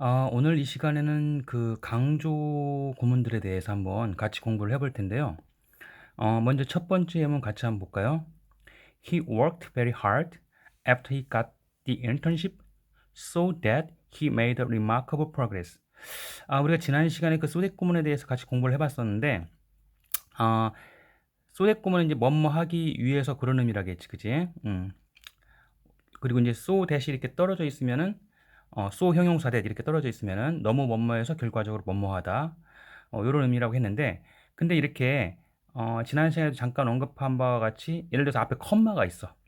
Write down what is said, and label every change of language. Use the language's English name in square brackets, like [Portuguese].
[Korean] 오늘 이 시간에는 그 강조 구문들에 대해서 한번 같이 공부를 해볼 텐데요. 먼저 첫 번째 예문 같이 한번 볼까요? [English] He worked very hard after he got the internship so that he made a remarkable progress. [Korean] 우리가 지난 시간에 그 소댓 구문에 대해서 같이 공부를 해봤었는데, 아, 소댓 구문은 이제 뭐뭐 하기 위해서 그런 의미라겠지, 그지? 그리고 이제 so that이 이렇게 떨어져 있으면은 so 형용사 that 이렇게 떨어져 있으면은 너무 뭐뭐해서 결과적으로 뭐뭐하다 이런 의미라고 했는데 근데 이렇게 지난 시간에도 잠깐 언급한 바와 같이 예를 들어서 앞에 컴마가 있어.